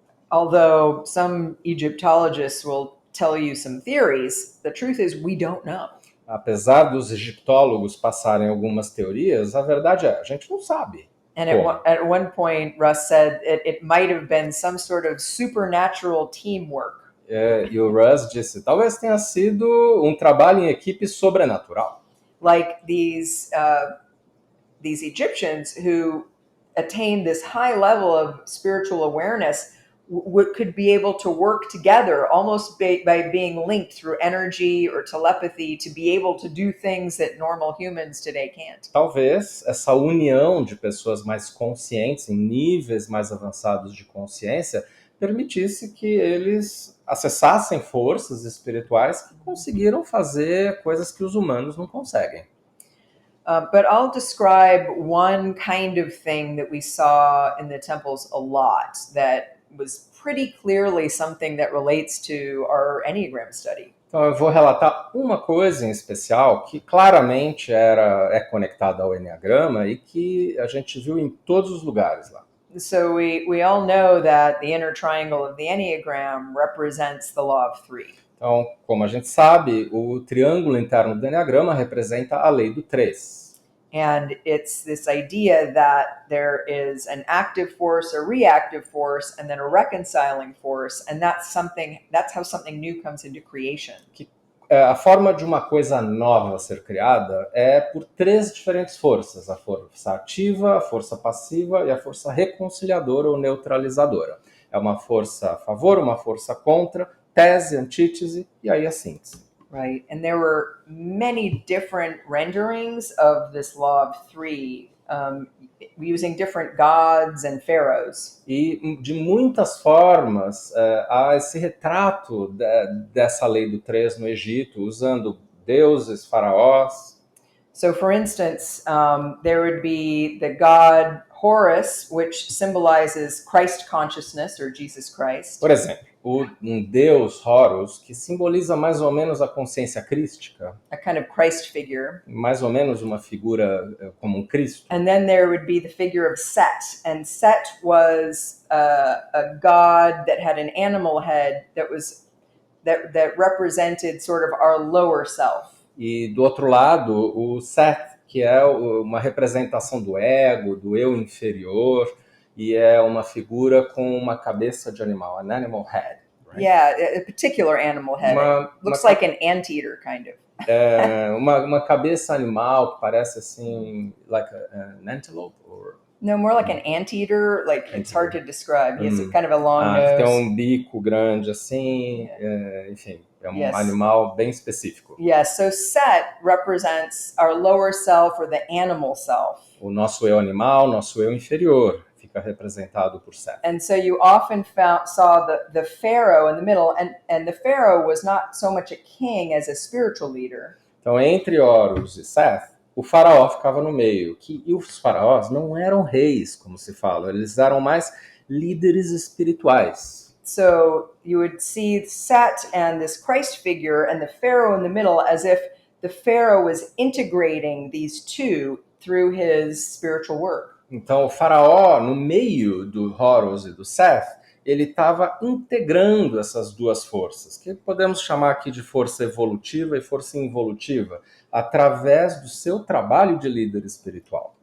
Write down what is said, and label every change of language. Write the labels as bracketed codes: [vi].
[en] Although some Egyptologists will tell you some theories, the truth is we don't know. [pt] Apesar dos egiptólogos passarem algumas teorias, a verdade é, a gente não sabe. [en] And at one point, Russ said it might have been some sort of supernatural teamwork. [pt] E o Russ disse, talvez tenha sido um trabalho em equipe sobrenatural. [en] Like these Egyptians who attained this high level of spiritual awareness could be able to work together almost by being linked through energy or telepathy to be able to do things that normal humans today can't. [pt] Talvez essa união de pessoas mais conscientes, em níveis mais avançados de consciência, permitisse que eles acessassem forças espirituais que conseguiram fazer coisas que os humanos não conseguem. [en] But I'll describe one kind of thing that we saw in the temples a lot that was pretty clearly something that relates to our Enneagram study. [pt] Então eu vou relatar uma coisa em especial que claramente é conectada ao Eneagrama e que a gente viu em todos os lugares lá. [en] So we all know that the inner triangle of the Enneagram represents the law of three. [pt] Então, como a gente sabe, o triângulo interno do Eneagrama representa a lei do 3. [en] And it's this idea that there is an active force, a reactive force, and then a reconciling force, and that's how something new comes into creation. [pt] A forma de uma coisa nova ser criada é por 3 diferentes forças: a força ativa, a força passiva e a força reconciliadora ou neutralizadora. É uma força a favor, uma força contra, tese, antítese e aí a síntese. [en] Right, and there were many different renderings of this law of three, using different gods and pharaohs. [pt] E de muitas formas há esse retrato dessa lei do 3 no Egito, usando deuses, faraós. [en] So, for instance, there would be the god Horus, which symbolizes Christ consciousness or Jesus Christ. [pt] Por exemplo, um deus Horus que simboliza mais ou menos a consciência crística. [en] A kind of Christ figure. [pt] Mais ou menos uma figura como um Cristo. [en] And then there would be the figure of Set, and Set was a god that had an animal head that represented sort of our lower self. [pt] E do outro lado, o Set, que é uma representação do ego, do eu inferior, e é uma figura com uma cabeça de animal, [en] an animal head. Right? Yeah, a particular animal head. Looks like an anteater, kind of. [pt] Uma cabeça animal que parece assim, [en] like an antelope? Or... No, more like an anteater, like it's hard to describe. He has kind of a long nose. [pt] Tem um bico grande assim, enfim, é um animal bem específico. [en] Yes, so Set represents our lower self or the animal self. [pt] O nosso eu animal, nosso eu inferior, fica representado por Seth. [en] And so you often saw the Pharaoh in the middle, and the Pharaoh was not so much a king as a spiritual leader. [pt] Então, entre Horus e Seth, o faraó ficava no meio. E os faraós não eram reis, como se fala, eles eram mais líderes espirituais. [en] So you would see Set and this Christ figure and the Pharaoh in the middle as if the Pharaoh was integrating these two through his spiritual work. [pt] Então, o faraó, no meio do Horus e do Seth, ele estava integrando essas duas forças, que podemos chamar aqui de força evolutiva e força involutiva, através do seu trabalho de líder espiritual.